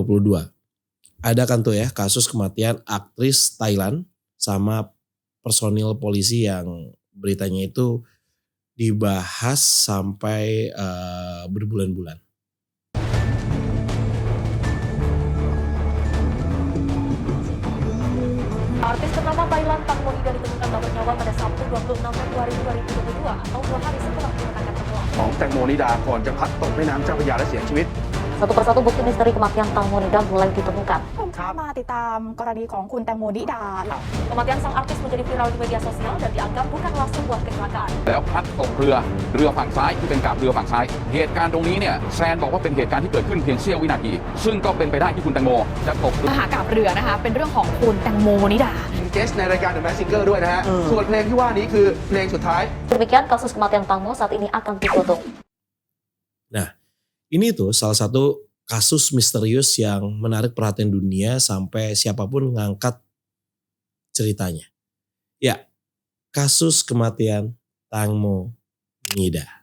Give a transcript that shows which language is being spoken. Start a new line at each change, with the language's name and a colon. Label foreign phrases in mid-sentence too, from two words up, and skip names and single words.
Indonesian: Ada kan tuh ya kasus kematian aktris Thailand sama personil polisi yang beritanya itu dibahas sampai berbulan-bulan. Artis ternama Thailand Tang Monida ditemukan tak bernyawa pada Sabtu 26 Februari 2022 atau 2 hari setelah kemenangan temuan.
Thai: ของแตงโมนิดาก่อนจะพลัดตกแม่น้ำเจ้าพระยาและเสียชีวิต
Indonesian: Satu persatu bukti misteri kematian Tang Monida mulai ditemukan.
Thai: มาติดตามกรณีของคุณแตงโมนิดา
Indonesian: Kematian sang artis menjadi viral di media sosial dan dianggap bukanlah sebuah kecelakaan.
Thai: แล้วพลัดตกเรือฝั่งซ้ายที่เป็นกาบเรือฝั่งซ้ายเหตุการณ์ตรงนี้เนี่ยแซนบอกว่าเป็นเหตุการณ์ที่เกิดขึ้นเพียงเสี้ยววินาทีซึ่งก็เป็นไปได้ที่คุณแตงโมจะตกเรือ มหากาพย์เรือนะคะเป็นเรื่องของคุณแตงโมนิดา เกสในรายการ The Masked Singer ด้วยนะฮะส่วนเพลงที่ว่านี้คือเพลงสุดท้าย
Indonesian: Demikian kasus kematian Tang Mo saat ini akan ditutup. Nah, ini tuh salah satu kasus misterius yang menarik perhatian dunia sampai siapapun ngangkat ceritanya. Ya, kasus kematian Tang Mo Nida.